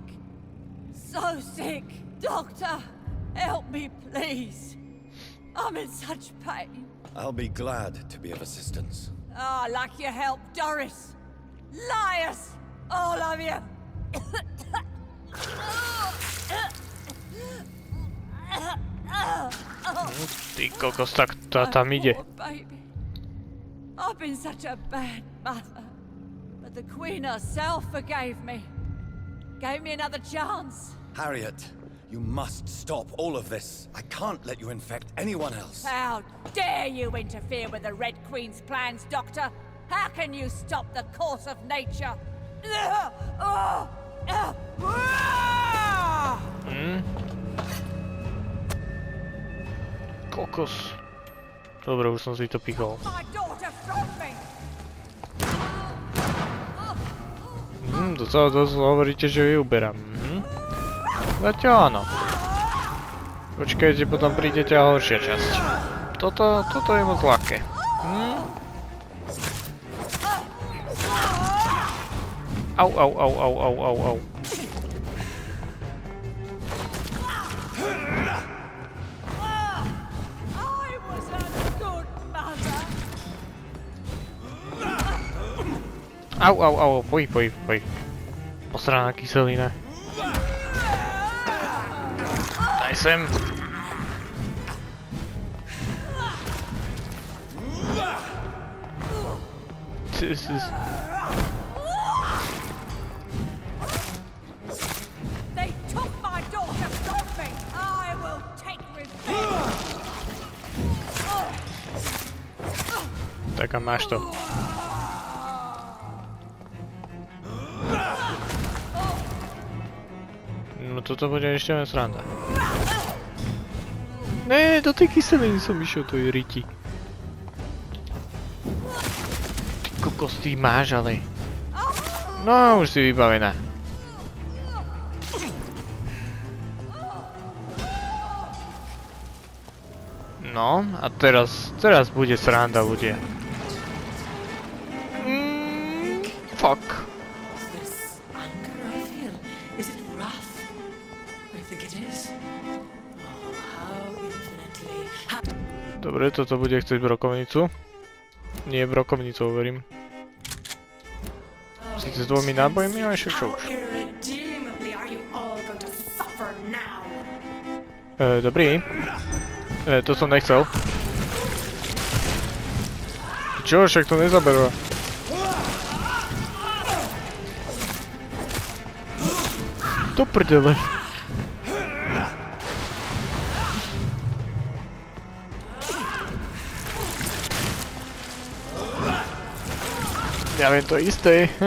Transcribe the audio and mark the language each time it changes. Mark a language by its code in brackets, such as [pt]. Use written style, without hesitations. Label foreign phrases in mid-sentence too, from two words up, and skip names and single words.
[en] So sick. Doctor, help me, please. I'm in such pain. I'll be glad to be of assistance. Ah, like your help, Doris. Liars! All of you! [sk] Ty kokos, tak tá tam ide. [en] Poor baby. I've been such a bad mother. But the Queen herself forgave me. Gave me another chance. Harriet, you must stop all of this. I can't let you infect anyone else. How dare you interfere with the Red Queen's plans, Doctor? How can you stop the course of nature? [sk] Kokos. Dobre, už som si to pichol. [en] My daughter from me. [sk] To hovoríte, že ju uberám. Zatiaľ áno. Počkajte, potom príde ťa horšia časť. Toto je moc ľahké. Au. [en] I was a good mother. Au, [sk] poj. Posraná kyselina. Daj sem. [en] They took my daughter from me. I will take revenge. [sk] Tak a máš to. No toto bude ešte len sranda. Ne, do tej kyseliny som išiel, to je riti. Ty kokos, ty máš, ale... No, už si vybavená. No, a teraz bude sranda, bude. Fuck. [en] This anger I feel, is it wrath? I think it is. Oh, how infinitely [sk] Dobre, toto bude chcieť brokovnicu. Nie brokovnicu, hovorím. Sice s dvomi nábojmi, ale ešte čo už. [en] irredeemably are you all going to suffer now? [sk] Dobrý. To som nechcel. Čo, však to nezaberú. Do prdele. Ja viem to isté.